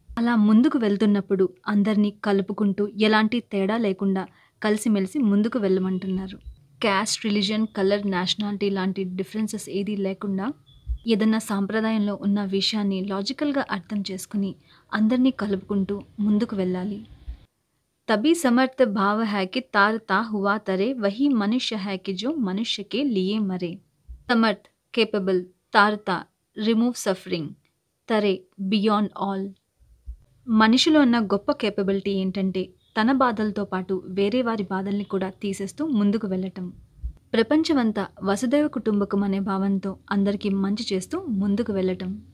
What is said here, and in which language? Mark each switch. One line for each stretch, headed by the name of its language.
Telugu: అలా ముందుకు వెళ్తున్నప్పుడు అందరినీ కలుపుకుంటూ ఎలాంటి తేడా లేకుండా కలిసిమెలిసి ముందుకు వెళ్ళమంటున్నారు. క్యాస్ట్, రిలీజియన్, కలర్, నేషనాలిటీ లాంటి డిఫరెన్సెస్ ఏదీ లేకుండా ఏదన్నా సాంప్రదాయంలో ఉన్న విషయాన్ని లాజికల్గా అర్థం చేసుకుని అందరినీ కలుపుకుంటూ ముందుకు వెళ్ళాలి.
Hindi: तभी समर्थ भाव है कि तारता हुआ तरे वही मनुष्य है कि जो मनुष्य के लिए मरे.
English: समर्थ, capable, तारता, remove suffering, తరే, బియాండ్ ఆల్.
Telugu: మనిషిలో ఉన్న గొప్ప కేపబిలిటీ ఏంటంటే తన బాధలతో పాటు వేరే వారి బాధల్ని కూడా తీసేస్తూ ముందుకు వెళ్ళటం. ప్రపంచమంతా వసుదైవ కుటుంబకం అనే భావంతో అందరికీ మంచి చేస్తూ ముందుకు వెళ్ళటం.